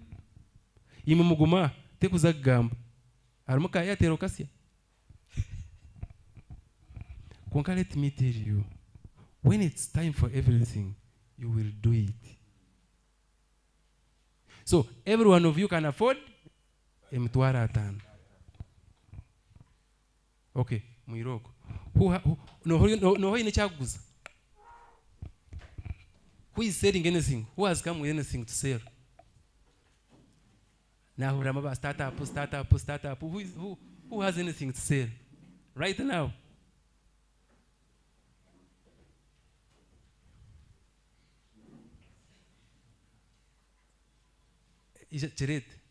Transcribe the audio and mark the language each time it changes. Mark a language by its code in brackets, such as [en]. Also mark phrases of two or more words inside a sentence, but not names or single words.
[en] Let me tell you, when it's time for everything, you will do it. So every one of you can afford [nyn] emitwara atano. [en] Okay, Mwiroko. Who is selling anything? Who has come with anything to sell? Now, remember, startup. Who has anything to sell? Right now. Chiret.